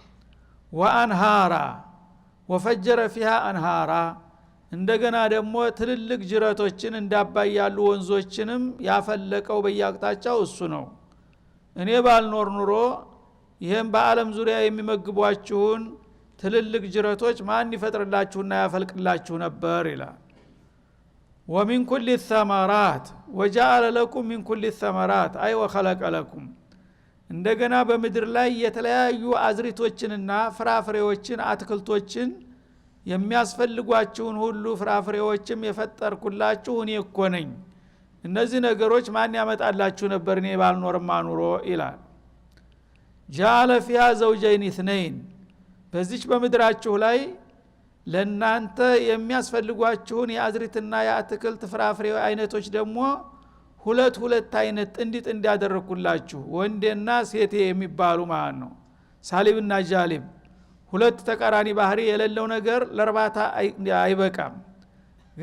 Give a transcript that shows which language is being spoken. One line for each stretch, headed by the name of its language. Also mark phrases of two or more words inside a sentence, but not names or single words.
Arabic: وأنهارا وفجر فيها أنهارا
Amharic: እንደገና ደግሞ ትልልቅ ጅረቶችን እንዳባይ ያሉ ወንዞችንም ያፈለቀው በየአቅጣጫው እሱ ነው። እኔ ባልኖር ኑሮ ይሄን በአለም ዙሪያ የሚመግቧችሁን ትልልቅ ጅረቶች ማን ይፈጥርላችሁና ያፈልቅላችሁ ነበር ይላል።
Arabic: ومن كل الثمرات وجعل لكم من كل الثمرات أي وخلق لكم
Amharic: እንደገና በምድር ላይ የተለያዩ አዝሪቶችንና ፍራፍሬዎችን አትክልቶችን የሚያስፈልጓችሁን ሁሉ ፍራፍሬዎችም የፈጠርኩላችሁ እኔ እኮ ነኝ። እነዚህ ነገሮች ማን ያመጣላችሁ ነበር እኔ ባልኖርማ ኑሮ ይላል።
Arabic: جعل فيها زوجين اثنين
Amharic: በዚች በምድራችሁ ላይ ለናንተ የሚያስፈልጓችሁን የአዝሪትና የአትክልት ፍራፍሬ አይነቶች ደግሞ ሁለት አይነት ጥንድ ያደረኩላችሁ ወንዴና ሴቴ የሚባሉ ማለት ነው። ሳሊብና ጃሊብ ሁለት ተቃራኒ ባህሪ የሌለው ነገር ለርባታ አይበቃም። ግን